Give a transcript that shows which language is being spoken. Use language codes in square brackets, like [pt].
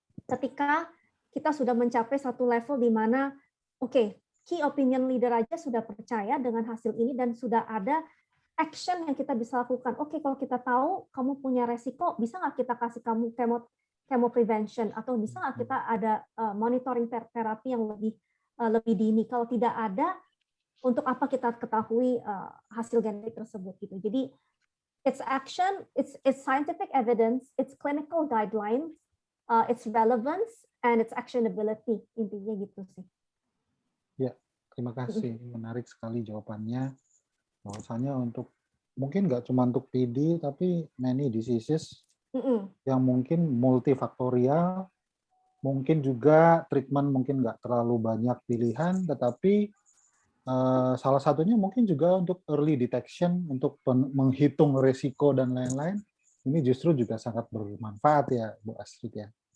[id] Ketika kita sudah mencapai satu level di mana, key opinion leader aja sudah percaya dengan hasil ini dan sudah ada action yang kita bisa lakukan. Kalau kita tahu kamu punya resiko, bisa nggak kita kasih kamu chemo prevention, atau bisa nggak kita ada monitoring terapi yang lebih dini. Kalau tidak ada, untuk apa kita ketahui hasil genetik tersebut gitu. Jadi [en] it's action, it's scientific evidence, it's clinical guidelines, it's relevance, and it's actionability, [id] intinya gitu sih. Ya, terima kasih. Menarik sekali jawabannya. Bahwasanya mungkin nggak cuma untuk PD, tapi [en] many diseases [id] yang mungkin multifaktorial, mungkin juga treatment mungkin nggak terlalu banyak pilihan, tetapi salah satunya mungkin juga untuk early detection, untuk menghitung resiko dan lain-lain, ini justru juga sangat bermanfaat ya, Bu Astrid ya.